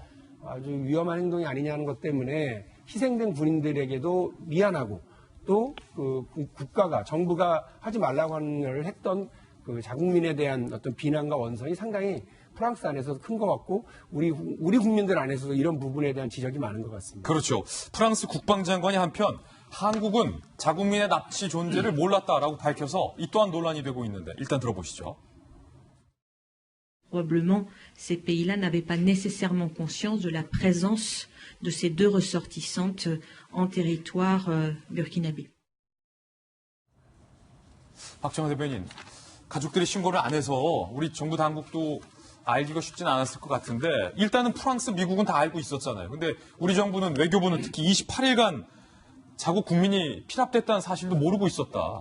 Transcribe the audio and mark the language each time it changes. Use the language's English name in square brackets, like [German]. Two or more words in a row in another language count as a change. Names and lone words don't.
[Korean] 아주 위험한 행동이 아니냐는 것 때문에 희생된 군인들에게도 미안하고 또 그 국가가 정부가 하지 말라고 하는 걸 했던 그 자국민에 대한 어떤 비난과 원성이 상당히 프랑스 안에서도 큰 것 같고 우리 국민들 안에서도 이런 부분에 대한 지적이 많은 것 같습니다. 그렇죠. 프랑스 국방장관이 한편 한국은 자국민의 납치 존재를 몰랐다라고 밝혀서 이 또한 논란이 되고 있는데 일단 들어보시죠. [French] Probablement, ces pays-là n'avaient pas nécessairement conscience de la présence de ces 2 ressortissantes en territoire burkinabé. [Korean] 박정호 대변인, 가족들이 신고를 안 해서 우리 정부 당국도 알기가 쉽진 않았을 것 같은데 일단은 프랑스, 미국은 다 알고 있었잖아요. 근데 우리 정부는 외교부는 특히 28일간 자국 국민이 피랍됐다는 사실도 모르고 있었다.